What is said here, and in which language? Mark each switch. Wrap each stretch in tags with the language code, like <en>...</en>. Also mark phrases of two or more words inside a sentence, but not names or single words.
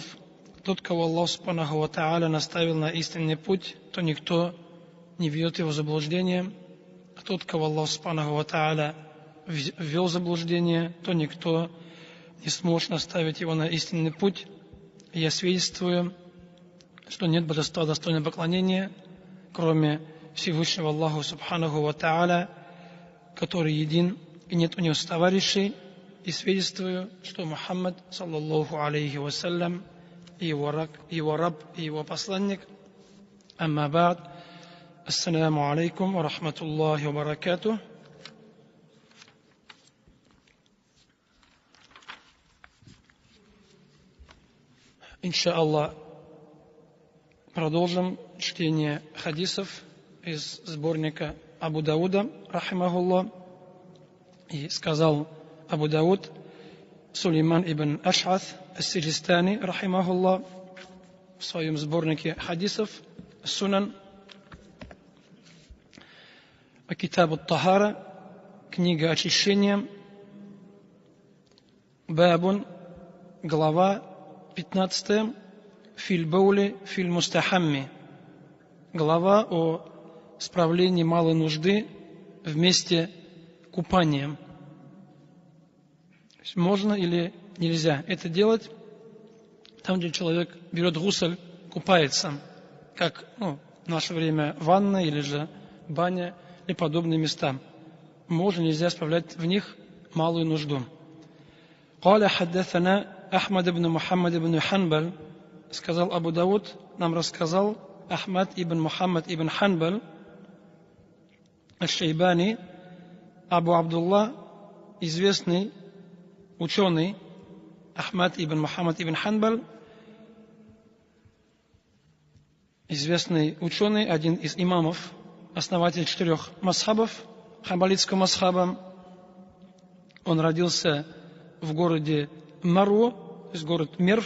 <ru>Тот, кого Аллах</ru> <ar>سبحانه وتعالى</ar> <ru>наставил на истинный путь, то никто не ведет его в заблуждение, а тот, кого Аллах</ru> <ar>سبحانه وتعالى</ar> <ru>ввел в заблуждение, то никто не сможет наставить его на истинный путь. И я свидетельствую, что нет божества достойного поклонения, кроме Всевышнего Аллаха</ru> <ar>سبحانه وتعالى,</ar> <ru>который един, и нет у него товарищей, и свидетельствую, что Мухаммад,</ru> <ar>صلى الله عليه وسلم,</ar> <ru>его раб и его посланник.</ru> <ar>أما بعد. السلام عليكم ورحمة الله وبركاته.</ar> <ru>Иншааллах, продолжим чтение хадисов из сборника Абу Дауда, рахимахуллах. И сказал Абу Дауд, Сулейман ибн Аш'аth ас-Сиджистани, рахимахуллах, в своем сборнике хадисов Сунан, Китаб ат-Тахара, книга очищения, Бабун, глава 15.</ru> <ar>في البول في المستحم.</ar> <ru>Глава о справлении малой нужды вместе купанием. Можно или нельзя это делать там, где человек берет гусль, купается, как в наше время ванна или же баня и подобные места. Можно, нельзя справлять в них малую нужду.</ru> <ar>قال حدثنا</ar> <ru>Ахмад ибн Мухаммад ибн Ханбаль, сказал Абу Дауд, нам рассказал Ахмад ибн Мухаммад ибн Ханбаль аш-Шейбани, Абу Абдулла, известный ученый Ахмад ибн Мухаммад ибн Ханбаль, известный ученый, один из имамов, основатель 4 масхабов, ханбалитского масхаба. Он родился в городе Мару, то есть город Мерв.</ru>